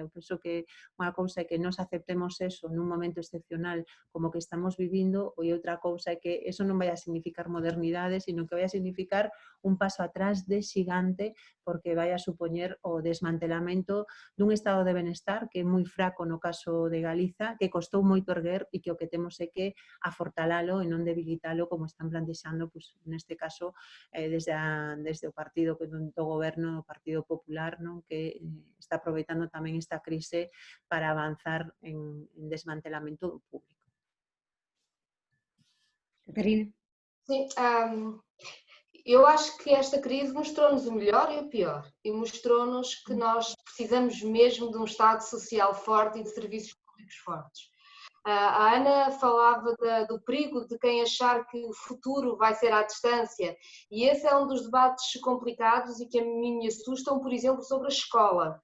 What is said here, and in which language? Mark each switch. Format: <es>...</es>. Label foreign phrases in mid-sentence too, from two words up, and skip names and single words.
<gl>Eu penso que unha cousa é que nos aceptemos eso nun momento excepcional como que estamos vivindo e outra cousa é que eso non vai a significar modernidade, sino que vai a significar un paso atrás de xigante porque vai a supoñer o desmantelamento dun estado de benestar que é moi fraco no caso de Galiza, que costou moito erguer e que o que temos é que afortalalo e non debilitalo como están plantexando, pues, neste caso, desde o partido do goberno, o Partido Popular, non? Que está aproveitando tamén esta crise para avanzar en desmantelamento do público. Catarina?</gl> <pt>Sim, eu acho que esta crise mostrou-nos o melhor e o pior, e mostrou-nos que nós precisamos mesmo de um Estado social forte e de serviços públicos fortes. A Ana falava do perigo de quem achar que o futuro vai ser à distância, e esse é um dos debates complicados e que a mim me assustam, por exemplo, sobre a escola.</pt>